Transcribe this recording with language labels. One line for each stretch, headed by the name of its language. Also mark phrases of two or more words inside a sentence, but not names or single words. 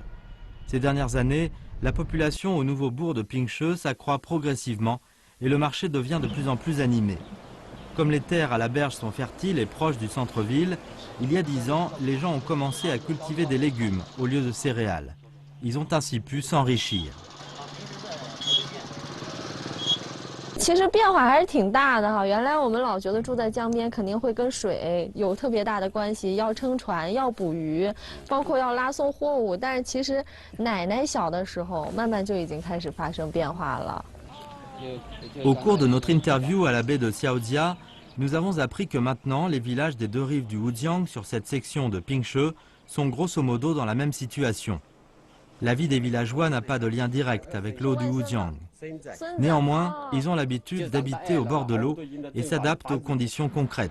French: Ces dernières années, la population au nouveau bourg de Pingche s'accroît progressivement et le marché devient de plus en plus animé. Comme les terres à la berge sont fertiles et proches du centre-ville, il y a 10 ans, les gens ont commencé à cultiver des légumes au lieu de céréales. Ils ont ainsi pu s'enrichir.
Chinese: 其实变化还是挺大的哈。原来我们老觉得住在江边肯定会跟水有特别大的关系，要撑船，要捕鱼，包括要拉送货物。但是其实奶奶小的时候，慢慢就已经开始发生变化了。
French: Au cours de notre interview à la baie de Xiaodia, nous avons appris que maintenant les villages des 2 rives du Wujiang sur cette section de Pingche sont grosso modo dans la même situation. La vie des villageois n'a pas de lien direct avec l'eau du Wujiang. Néanmoins, ils ont l'habitude d'habiter au bord de l'eau et s'adaptent aux conditions concrètes.